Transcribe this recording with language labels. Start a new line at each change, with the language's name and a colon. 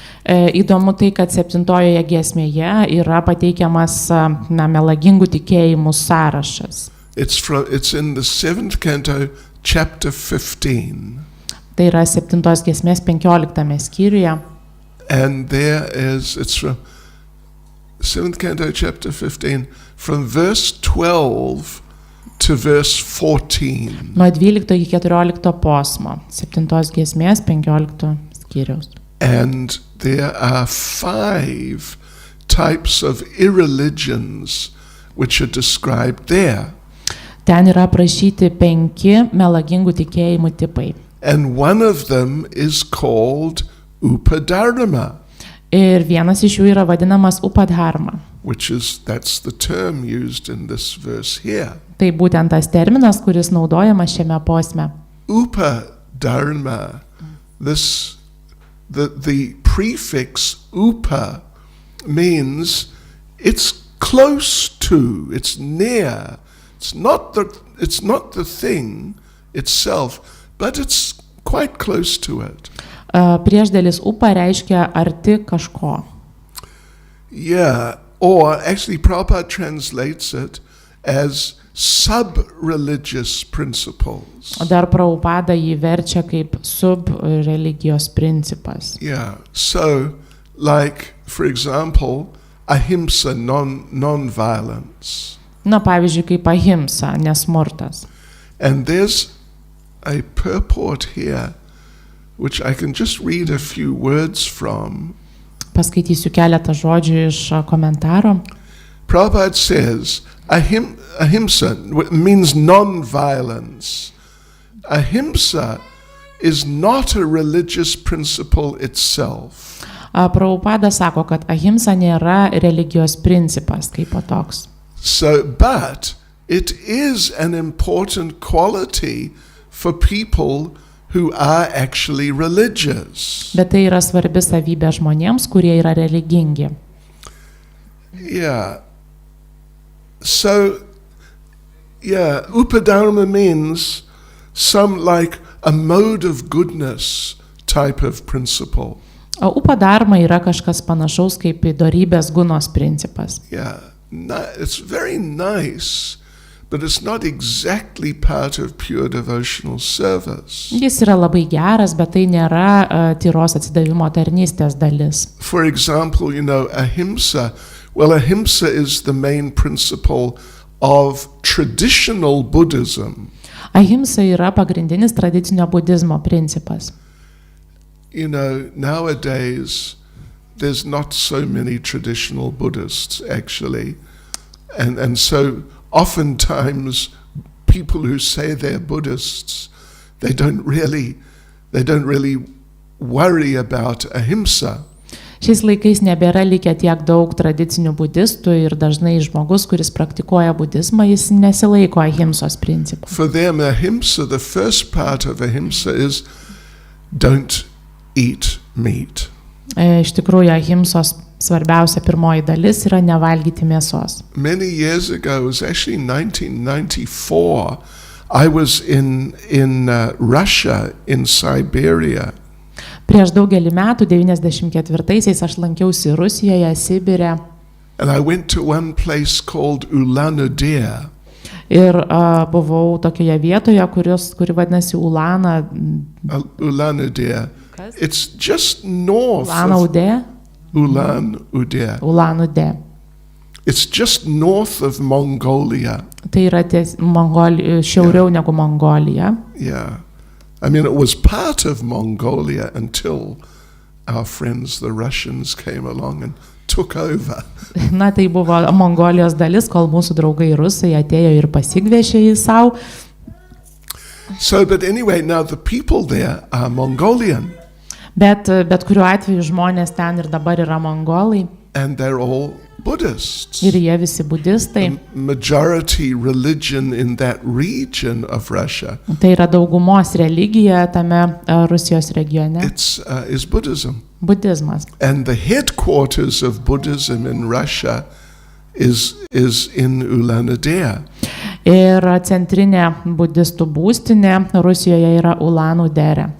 Lithuanian: Įdomu tai, kad 7-ojoje giesmėje yra pateikiamas melagingų tikėjimų sąrašas.
English: It's in the 7th canto, chapter 15.
Lithuanian: Tai yra 7-os giesmės 15 skyriuje.
English: And it's from 7th canto, chapter 15, from verse 12 to verse 14.
Lithuanian: Nuo 12 iki 14 posmo, 7-os giesmės 15 skyriaus.
English: And there are 5 types of irreligions which are described there.
Lithuanian: Ten yra aprašyti 5 melagingų tikėjimų tipai.
English: And one of them is called upadharma.
Lithuanian: Ir vienas iš jų yra vadinamas upadharma.
English: That's the term used in this verse here.
Lithuanian: Tai būtent tas terminas, kuris naudojamas šiame posme.
English: Upadharma, the prefix upa means it's close to, it's near. It's not the thing itself, but it's quite close to it.
Lithuanian: Priešdėlis upa reiškia arti kažko.
English: Yeah, or actually Prabhupada translates it as sub-religious principles.
Lithuanian: O dar Prabhupada jį verčia kaip sub-religijos principas.
English: Yeah, so like, for example, ahimsa, non-violence.
Lithuanian: Pavyzdžiui, kaip ahimsa, nesmurtas.
English: And there's a purport here which I can just read a few words from.
Lithuanian: Paskaitysiu keletą žodžių iš komentaro.
English: Prabhupada says, ahimsa means non-violence. Ahimsa is not a religious principle itself.
Lithuanian: Prabhupada sako, kad ahimsa nėra religijos principas kaip toks.
English: So, but it is an important quality for people who are actually religious.
Lithuanian: Bet tai yra svarbi savybė žmonėms, kurie yra religingi.
English: Yeah. So, yeah, upadharma means some like a mode of goodness type of principle.
Lithuanian: O upadharma yra kažkas panašaus kaip dorybės gunos principas.
English: Yeah, it's very nice, but it's not exactly part of pure devotional service.
Lithuanian: Jis yra labai geras, bet tai nėra tyros atsidavimo tarnystės dalis.
English: For example, ahimsa. Well, ahimsa is the main principle of traditional Buddhism.
Lithuanian: Ahimsa yra pagrindinis tradicinio budizmo principas.
English: Nowadays there's not so many traditional Buddhists actually, and so oftentimes people who say they're Buddhists, they don't really worry about ahimsa.
Lithuanian: Šiais laikais nebėra likę tiek daug tradicinių budistų ir dažnai žmogus, kuris praktikuoja budizmą, jis nesilaiko ahimsos principų.
English: For them, ahimsa, the first part of ahimsa is don't eat meat.
Lithuanian: Iš tikrųjų, ahimsos svarbiausia pirmoji dalis yra nevalgyti mėsos.
English: Many years ago, it was actually 1994, I was in Russia, in Siberia.
Lithuanian: Prieš daugelį metų, 94-aisiais, aš lankiausi Rusijoje, Sibire.
English: And I went to one place called Ulan-Ude.
Lithuanian: Ir buvau tokioje vietoje, kuri vadinasi Ulana.
English: Ulan-Ude. It's just north
Lithuanian: Ulana-Ude.
English: Ulan-Ude.
Lithuanian: Ulana-Ude.
English: It's just north of Mongolia.
Lithuanian: Tai yra šiauriau negu Mongolija.
English: Yeah. I mean, it was part of Mongolia until our friends, the Russians, came along and took over.
Lithuanian: Na, tai buvo Mongolijos dalis, kol mūsų draugai rusai atėjo ir pasigvešė į savo.
English: So, but anyway, now the people there are Mongolian.
Lithuanian: Bet kuriuo atveju žmonės ten ir dabar yra mongolai.
English: And they're all Buddhists.
Lithuanian: Ir jie visi budistai.
English: The majority religion in that region of Russia.
Lithuanian: Tai yra daugumos religija tame Rusijos regione.
English: Is Buddhism.
Lithuanian: Budizmas.
English: And the headquarters of Buddhism in Russia is in Ulan-Ude.
Lithuanian: Ir centrinė budistų būstinė Rusijoje yra Ulan-Ude.